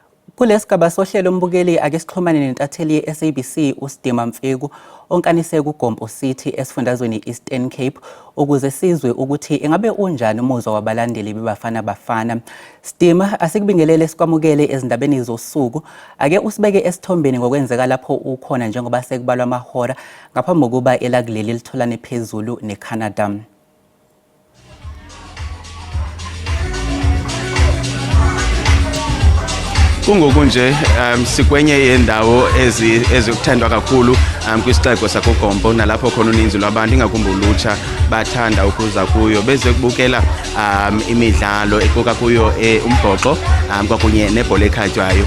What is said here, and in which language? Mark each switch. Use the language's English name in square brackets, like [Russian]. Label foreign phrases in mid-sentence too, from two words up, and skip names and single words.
[Zulu] Kulesigaba sohlelo umbukeli ake sixhumane nentatheli ye-SABC uSdima Mfeku onkanise kuGompo City esifundazweni Eastern Cape ukuze sizwe ukuthi ingabe unjani umuzwa wabalandeli beBafana Bafana. Sdima, asikubingelele sikwamukele ezindabeni zosuku. Ake usibeke esithombeni ngokwenzeka lapho ukhona njengoba sekubalwa amahora ngaphambi kokuba elakuleli litholane phezulu neCanada. [Xhosa] Kungokunje sikwenye yendawo ezikuthandwa kakhulu kwisixeko sakuGompo nalapho khona uninzi lwabantu ingakumbi ulutsha bathanda ukuza kuyo beze kubukela imidlalo equka kuyo umbhoxo kwakunye nebhola ekhatywayo.